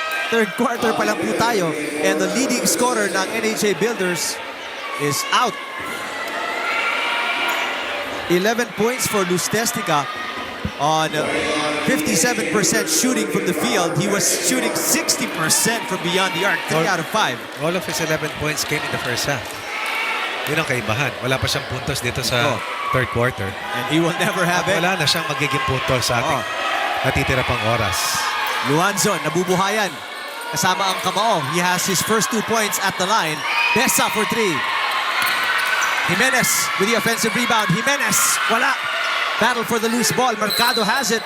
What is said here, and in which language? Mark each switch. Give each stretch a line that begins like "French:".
English: Third quarter
Filipino: pa lang po tayo.
English: And the leading scorer ng NHA Builders is out. 11 points for Lustestica on 57% shooting from the field. He was shooting 60% from beyond the arc. 3 out of 5. All of his 11 points came in the first half.
Filipino: Yun ang kaibahan. Wala pa siyang puntos dito sa third quarter.
English: And he will never have it.
Filipino: Wala na siyang magiging puntos sa ating natitira pang oras. Luanzon, nabubuhayan. Kasama ang Kamao.
English: He has his first 2 points at the line. Besa for 3. Jimenez with the offensive rebound. Jimenez,
Filipino: wala.
English: Battle for the loose ball. Mercado has it.